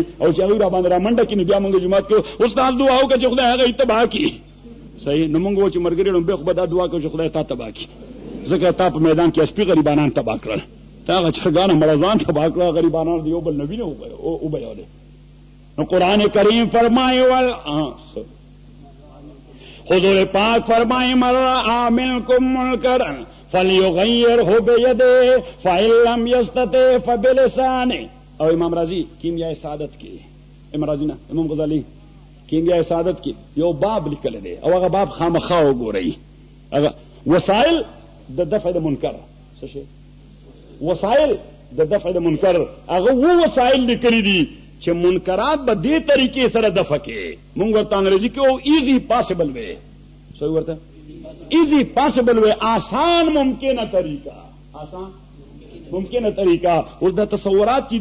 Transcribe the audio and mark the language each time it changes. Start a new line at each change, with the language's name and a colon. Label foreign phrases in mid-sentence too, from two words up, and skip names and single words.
Pashto: او چې هغه را باندې را منډه کې بیا موږ جمعات کې استاد دعا وکړه چې خدای هغه اتباع کړي صحیح. نو موږ چې مرګري نو به خو دا دعا کوي چې خدای تا تباہ کړي ځکه تا په میدان کې سپي غریبانان تباہ کړل تا هغه چرګان مړزان تباہ کړل غریبانان دیو بل نبی نه او به یاله. نو قرآن کریم فرمایي ول حضور پاک فرمائے
Arabic: مر رأى منکم منکرا فلیغیرہ بیدہ فإن لم یستطع فبلسانہ.
Pashto: او امام رازی کیمیاء سعادت کی امام رازی نا امام غزالی کیمیاء سعادت کی یو باب لیکل دی او هغه باب خامخا وګورئ هغه وسائل د دفع د منکر څه شي وسائل د دفع د منکر هغه وو وسائل لیکل دي چې منکرات به دې طریقې سره دفع کې مونږ ورته انګریزي کې او
English: easy possible
Pashto: وي څه ورته
English: easy possible
Pashto: وي آسان ممکنه طریقہ آسان ممکنه طریقہ اوس دا تصورات چې